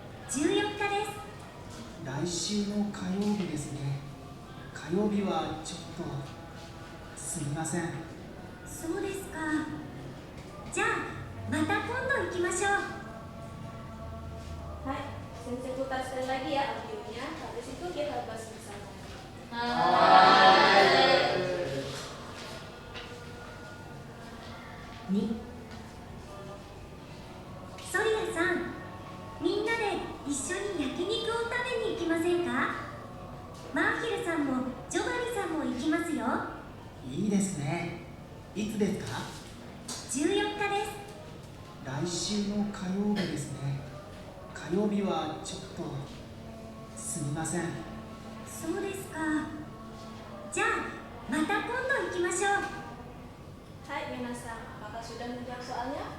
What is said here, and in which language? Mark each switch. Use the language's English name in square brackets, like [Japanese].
[Japanese] 14日です。来週の火曜日ですね。火曜日はちょっとすみません。そうですか。じゃあまた今度行きましょう。 [Indonesian] Hai, sensei putar sekali lagi ya audionya. Habis itu kita bahas bersama. [Japanese] 2ソリアさん、みんなで一緒に焼肉を食べに行きませんか？マーヒルさんもジョバリさんも行きますよ。いいですね。いつですか 14日です。来週の火曜日ですね。火曜日はちょっとすみません。そうですか。じゃあまた今度行きましょう。 [Indonesian] Hai Minasang, apakah sudah menjawab soalnya?